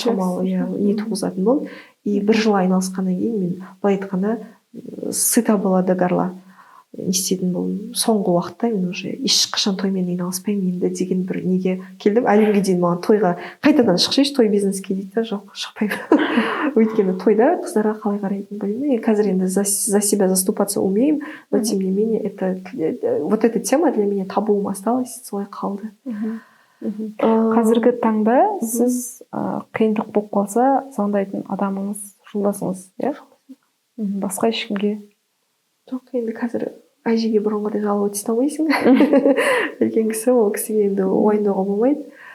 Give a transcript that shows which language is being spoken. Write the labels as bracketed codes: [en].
[kk] шамалы не туғызатын болды. И 1 жыл айналысқаннан кейін мен былай айтқанда [ru] сыта была до горла [kk] не істедім болдым. Соңғы уақытта мен уже ешқашан тоймен айналыспаймын енді деген бір неге келдім. Әлемге дейін маған тойға қайтадан шықшы, той бизнеске дейді, жоқ шықпаймын. Өйткені тойда қыздарға қалай қарайтынын білмеймін. Қазір енді [ru] за себя заступаться умеем, но тем не менее вот эта тема для меня табуым осталась, [kk] солай қалды. Қазіргі таңда сіз қиындық болып қалса звондайтын адамыңыз жолдасыңыз, иә? Басқа ешкімге? Жоқ, енді қазір әжеге бұрынғыдай жаловать ете алмайсың. Үлкен кісі, ол кісіге енді уайымдауға болмайды.